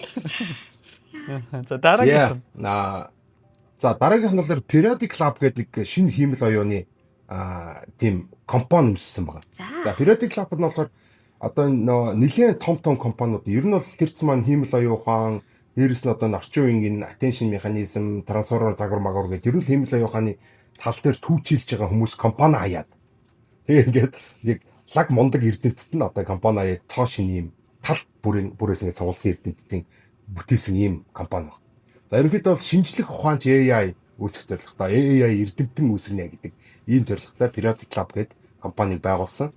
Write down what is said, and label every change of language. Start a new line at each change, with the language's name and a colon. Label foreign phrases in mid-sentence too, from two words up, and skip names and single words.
Mongolian: За дараагийн. За дараагийн хандлаар Periodic Lab гэдэг шинэ хиймэл оюуны тийм компани үүссэн байгаа. За Periodic Lab нь болохоор одоо нэлээд том компаниуд ер нь бол тэрц маань хиймэл оюун ухаан дээрээс нь одоо орчин үеийн
English: attention mechanism,
Mongolian: transformer загвар магвар гэдэг ер нь хиймэл оюун ухааны тал дээр түүчилж байгаа хүмүүс компани хаяад. Тэгээ ингээд яг лаг мундаг эрдэмтэд нь одоо компани хаяад цоо шинэ юм тал бүрээс ингээд суулсан эрдэмтдийн бүтээсэн ийм компани байна. За ерөнхийдөө бол шинжлэх ухаанч AI үүсгэх зорилготой AI эрдэмтэн үүсгэнэ гэдэг ийм зорилготой Periodic Lab гэдэг компаниг байгуулсан.